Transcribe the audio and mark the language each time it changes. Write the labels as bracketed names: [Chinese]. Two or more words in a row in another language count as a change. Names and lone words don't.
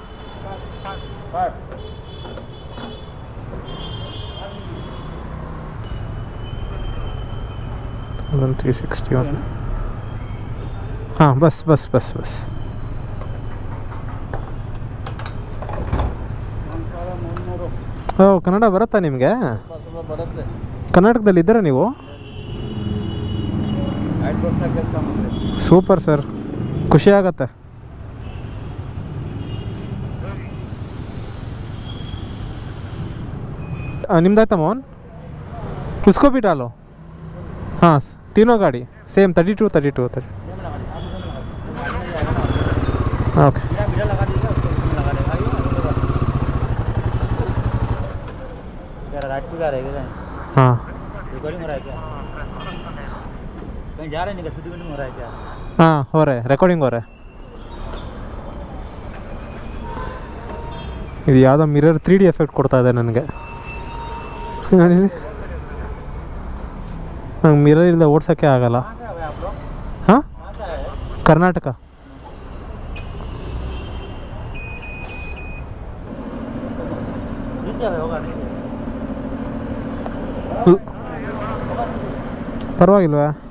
[Hindi] 361. हाँ बस बस बस बस. [Kannada] ಓ, ಕನ್ನಡ ಬರುತ್ತಾ ನಿಮಗೆ? ಬರುತ್ತೆ. ಕರ್ನಾಟಕದಲ್ಲಿ ಇದ್ದೀರಾ ನೀವು? 5 ವರ್ಷ ಕೆಲಸ ಮಾಡಿದೆ. [English] super sir, [Kannada] ಖುಷಿ ಆಗತ್ತೆ. [Hindi] निम्दायता मोहन, उसको भी डालो. हाँ, तीनों गाड़ी सेम 32 32 30. ओके, हाँ रिकॉर्डिंग हो रहा है क्या? कहीं जा रहे हैं क्या? शूटिंग हो रहा है क्या? हाँ हो रहा है, रिकॉर्डिंग हो रहा है. [Kannada] ಇದು ಯಾವುದೋ [English] mirror 3D effect [Kannada] ಕೊಡ್ತಾ ಇದೆ ನನಗೆ. ನಂಗೆ ಮಿರರ್ ಇಲ್ಲದೆ ಓಡ್ಸೋಕ್ಕೆ ಆಗಲ್ಲ. ಹಾಂ, ಕರ್ನಾಟಕ. ಪರವಾಗಿಲ್ವಾ?